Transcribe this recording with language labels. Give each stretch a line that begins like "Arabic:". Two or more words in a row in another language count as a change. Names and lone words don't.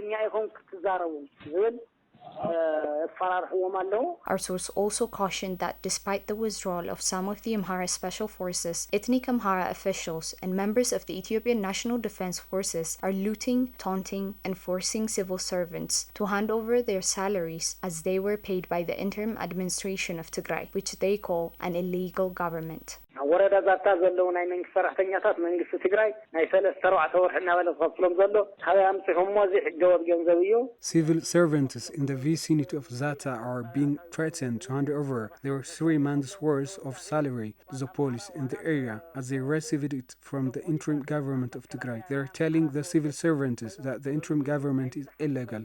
English: Our source also cautioned that despite the withdrawal of some of the Amhara Special Forces, ethnic Amhara officials and members of the Ethiopian National Defense Forces are looting, taunting, and forcing civil servants to hand over their salaries as they were paid by the interim administration of Tigray, which they call an illegal government.
Tigrinya: ወረዳ ዛታ ዘለው ናይ መንግስት ሰራሕተኛታት መንግስት ትግራይ ናይ 3-4 ወርሕ እናበለ ዝኸፍሎም ዘሎ ካብ ኣምፅሖም እዚ ሕገወጥ ገንዘብ እዩ.
English: Civil servants in the vicinity of Zata are being threatened to hand over their 3 months' worth of salary to the police in the area as they received it from the interim government of Tigray. They are telling the civil servants that the interim government is illegal.